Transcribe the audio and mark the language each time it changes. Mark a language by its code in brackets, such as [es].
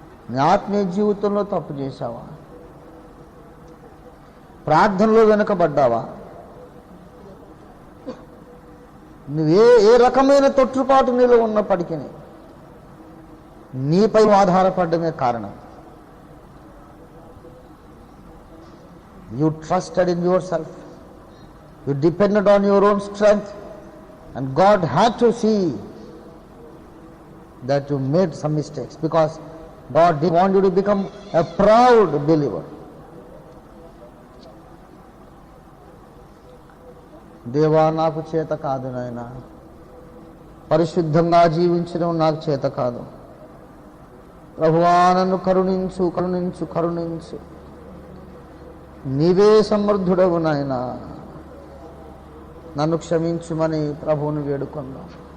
[te] నీ ఆత్మీయ జీవితంలో తప్పు చేశావా? ప్రార్థనలో వెనుకబడ్డావా? నువ్వే ఏ రకమైన తొట్టుపాటు నీలో ఉన్నప్పటికీ నీపై ఆధారపడమే కారణం. [en] You trusted in yourself. You depended on your own strength. And God had to see that you made some mistakes, because God didn't want you to become a proud believer. [te] దేవా, నాకు చేత కాదు నాయనా, పరిశుద్ధంగా జీవించడం నాకు చేత కాదు. ప్రభువా, నన్ను కరుణించు, కరుణించు, కరుణించు. నీవే సమర్థుడవు నాయనా, నన్ను క్షమించుమని ప్రభువుని వేడుకుందాం.